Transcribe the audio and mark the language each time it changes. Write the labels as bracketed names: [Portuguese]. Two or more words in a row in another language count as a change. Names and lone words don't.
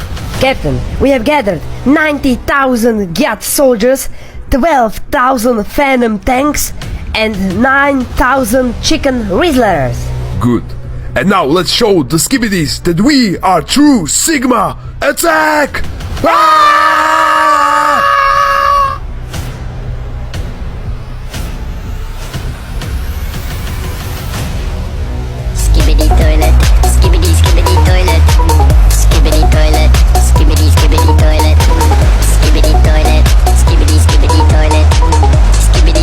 [English] Captain, we have gathered 90,000 Gyat soldiers, 12,000 Phantom tanks, and 9,000 chicken Rizzlers. Good. And now let's show the Skibidis that we are true Sigma! Attack! Ah! Skibidi toilet, skibidi skibidi toilet, skibidi toilet, skibidi skibidi toilet, skibidi toilet, skibidi skibidi toilet, skibidi